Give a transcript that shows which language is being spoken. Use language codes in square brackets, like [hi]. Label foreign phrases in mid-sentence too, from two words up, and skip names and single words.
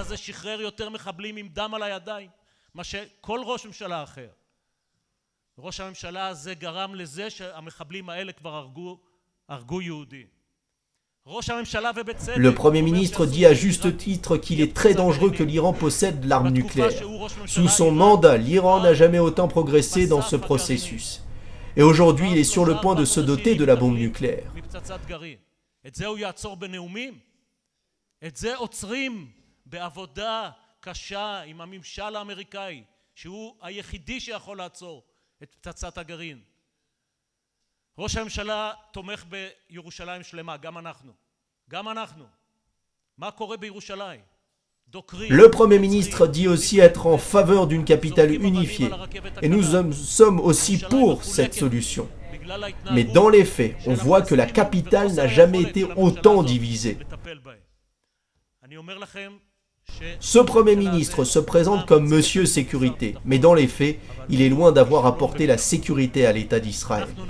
[fr] Le Premier ministre dit à juste titre qu'il est très dangereux que l'Iran possède l'arme nucléaire. Sous son mandat, l'Iran n'a jamais autant progressé dans ce processus. Et aujourd'hui, il est sur le point de se doter de la bombe nucléaire. [he] ראש הממשלה תומך בירושלים שלמה, גם אנחנו. מה קורה בירושלים? [fr] Le Premier ministre dit aussi être en faveur d'une capitale unifiée, et nous sommes aussi pour cette solution. Mais dans les faits, on voit que la capitale n'a jamais été autant divisée. Ce Premier ministre se présente comme Monsieur Sécurité, mais dans les faits, il est loin d'avoir apporté la sécurité à l'État d'Israël.